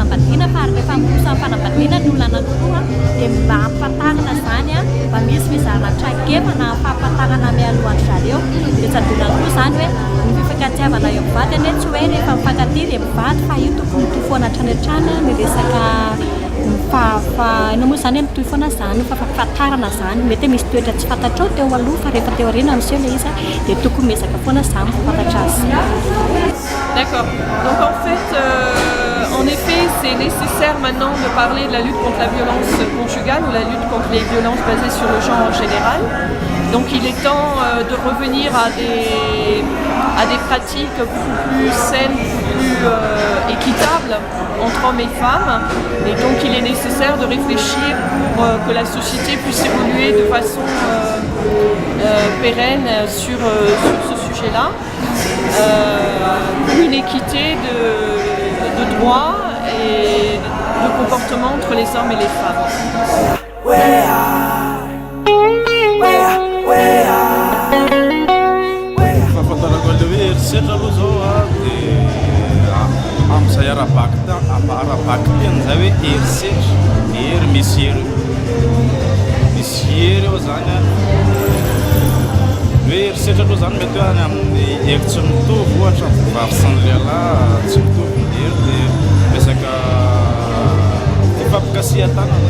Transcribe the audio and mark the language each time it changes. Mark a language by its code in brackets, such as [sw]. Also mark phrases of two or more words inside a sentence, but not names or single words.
[mg] fanambadiana fa ary rehefa mirosa amin'ny fanambadiana ny olona anankiroa dia mba ampatarana zany a mba misy fizarana traikefa na fahampatarana mialohan'ny zareo dia tsy adonany koa zany hoe ny fifankatiavana eo mivady ane tsy hoe rehefa mifankatia dia mivady fa io tokony toy foana hatrany hatrany ny resaka ino moa zany hoe mitohy foana zany fahafantarana zany mety misy toetra tsy fantatrao teo aloha fa rehefa teo aoriana miseho le izy dia tokony miezaka foana zany fafantatra azy. [fr] D'accord. Donc en fait, en effet, c'est nécessaire maintenant de parler de la lutte contre la violence conjugale ou la lutte contre les violences basées sur le genre en général. Donc il est temps de revenir à des pratiques plus saines, plus équitables entre hommes et femmes. Et donc il est nécessaire de réfléchir pour que la société puisse évoluer de façon pérenne sur ce sujet-là. Une équité de droits et de comportement entre les hommes et les femmes. [mg] fahafantarako le hoe erisetra aloha zao dia amin'izay arabaky teny zay hoe erisetra ery misy ery eo zany hoe erisetra aloha zany mety hoe any amin'ny ery tsy mitovy ohatra vavy sy ny lehilahy tsy mitovy ny ery dia resaka fifampikasihan-tanana